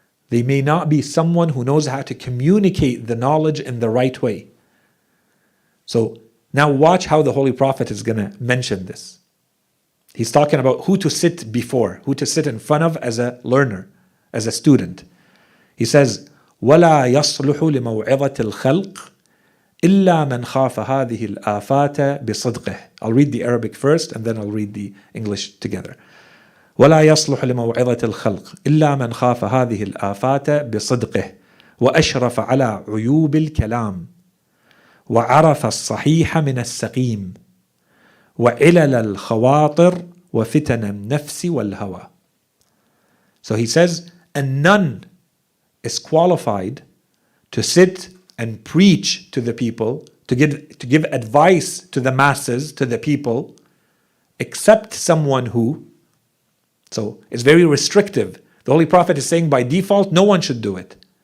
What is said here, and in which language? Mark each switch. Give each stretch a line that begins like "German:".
English: They may not be someone who knows how to communicate the knowledge in the right way. So now watch how the Holy Prophet is going to mention this. He's talking about who to sit before, who to sit in front of as a learner, as a student. He says,
Arabic: وَلَا يَصْلُحُ لِمَوْعِظَةِ الْخَلْقِ إِلَّا مَنْ خَافَ هَذِهِ الْآفَاتَ بِصِدْقِهِ.
English: I'll read the Arabic first and then I'll read the English together.
Arabic: ولا يصلح لموعظة الخلق إلا من خاف هذه الآفات بصدقه وأشرف على عيوب الكلام وعرف الصحيح من السقيم وعلل الخواطر وفتن النفس والهوى.
English: So he says, and none is qualified to sit and preach to the people, to give advice to the masses, to the people, except someone who. So it's very restrictive. The Holy Prophet is saying by default, no one should do it.